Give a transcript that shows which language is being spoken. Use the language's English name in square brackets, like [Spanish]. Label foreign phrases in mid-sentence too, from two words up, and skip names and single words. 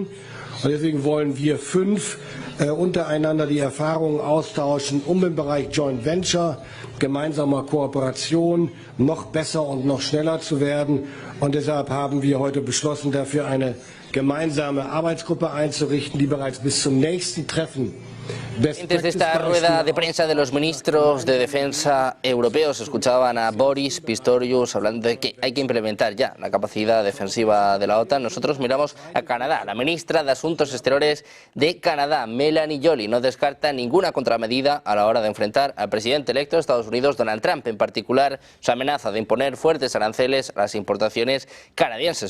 [German] Und deswegen wollen wir 5 untereinander die Erfahrungen austauschen, um im Bereich [English] Joint Venture, [German] gemeinsamer Kooperation noch besser und noch schneller zu werden. Und deshalb haben wir heute beschlossen, dafür eine gemeinsame Arbeitsgruppe einzurichten, die bereits bis zum nächsten Treffen. [Spanish] Antes de esta rueda de prensa de los ministros de defensa europeos, escuchaban a Boris Pistorius hablando de que hay que implementar ya la capacidad defensiva de la OTAN. Nosotros miramos a Canadá. La ministra de Asuntos Exteriores de Canadá, Melanie Joly, no descarta ninguna contramedida a la hora de enfrentar al presidente electo de Estados Unidos, Donald Trump, en particular su amenaza de imponer fuertes aranceles a las importaciones canadienses.